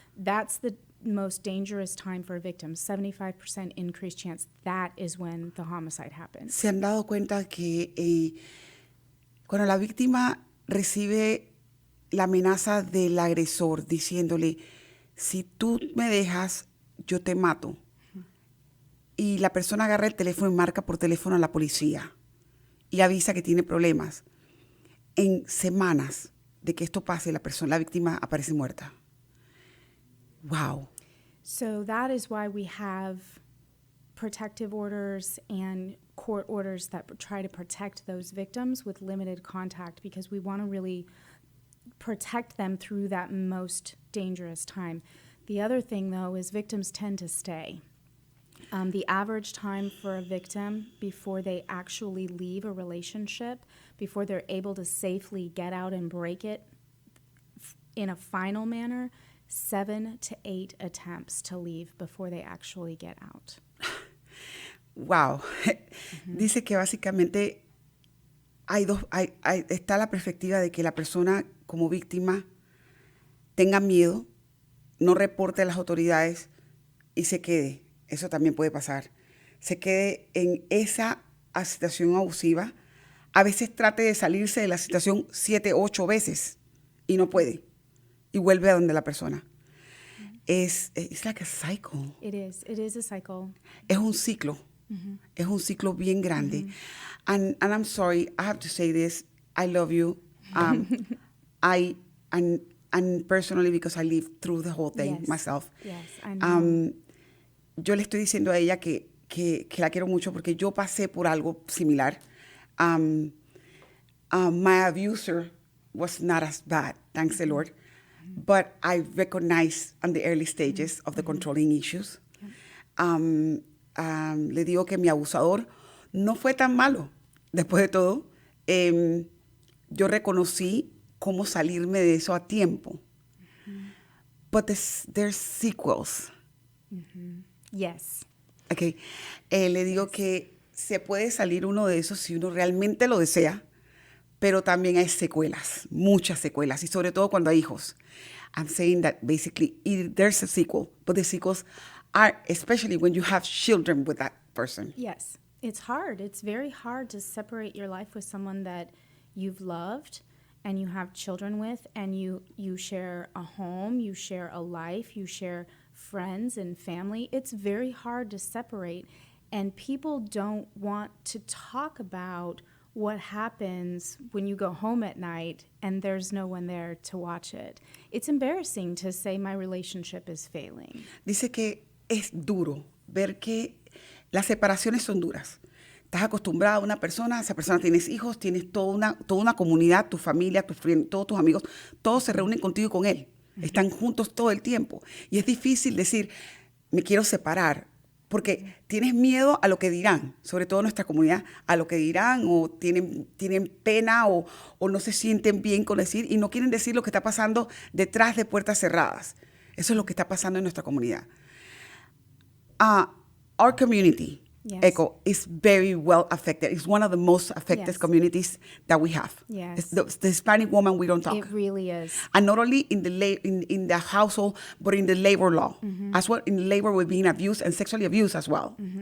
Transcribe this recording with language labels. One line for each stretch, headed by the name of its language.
English: That's the most dangerous time for a victim, 75% increased chance. That is when the homicide happens.
Spanish: ¿Se han dado cuenta que cuando la víctima recibe la amenaza del agresor diciéndole, si tú me dejas, yo te mato. Y la persona agarra el teléfono y marca por teléfono a la policía y avisa que tiene problemas. En semanas de que esto pase, la víctima aparece muerta.
English: Wow. So that is why we have protective orders and court orders that try to protect those victims with limited contact, because we want to really protect them through that most dangerous time. The other thing, though, is victims tend to stay. The average time for a victim before they actually leave a relationship, before they're able to safely get out and break it in a final manner, 7 to 8 attempts to leave before they actually get out. Wow.
Spanish: Dice que básicamente está la perspectiva de que la persona como víctima tenga miedo, no reporte a las autoridades y se quede. Eso también puede pasar. Se quede en esa situación abusiva. A veces trate de salirse de la situación 7, 8 veces y no puede. Y vuelve a donde la persona.
English: It's like a cycle. It is a cycle.
Spanish: Es un ciclo. Es un ciclo bien grande.
English: And I'm sorry, I have to say this. I love you. And personally, because I lived through the whole thing Yes. myself. Yes, I know.
Spanish: Yo le estoy diciendo a ella que la quiero mucho porque yo pasé por algo similar.
English: My abuser was not as bad, thanks the Lord. But I recognized on the early stages of the controlling issues.
Spanish: Le digo que mi abusador no fue tan malo. Después de todo, yo reconocí cómo salirme de eso a tiempo.
English: But there's sequels. Yes. Okay.
Spanish: Le digo que se puede salir uno de esos si uno realmente lo desea, pero también hay secuelas, muchas secuelas, y sobre todo cuando hay hijos.
English: I'm saying that basically there's a sequel, but the sequels are, especially when you have children with that person. Yes. It's hard. It's very hard to separate your life with someone that you've loved and you have children with, and you share a home, you share a life, you share friends and family. It's very hard to separate, and people don't want to talk about what happens when you go home at night and there's no one there to watch it. It's embarrassing to say my relationship is failing.
Spanish: Dice que es duro ver que las separaciones son duras. Estás acostumbrada a una persona, esa persona tienes hijos, tienes toda una comunidad, tu familia, todos tus amigos, todos se reúnen contigo y con él. Están juntos todo el tiempo. Y es difícil decir, me quiero separar, porque tienes miedo a lo que dirán, sobre todo nuestra comunidad, a lo que dirán, o tienen pena, o no se sienten bien con decir, y no quieren decir lo que está pasando detrás de puertas cerradas. Eso es lo que está pasando en nuestra comunidad.
English: Our community, Yes. ECHO, is very well affected. It's one of the most affected Yes. communities that we have. Yes. It's the Hispanic woman, we don't talk. It really is. And not only in the household, but in the labor law, as well, in labor with being abused and sexually abused as well.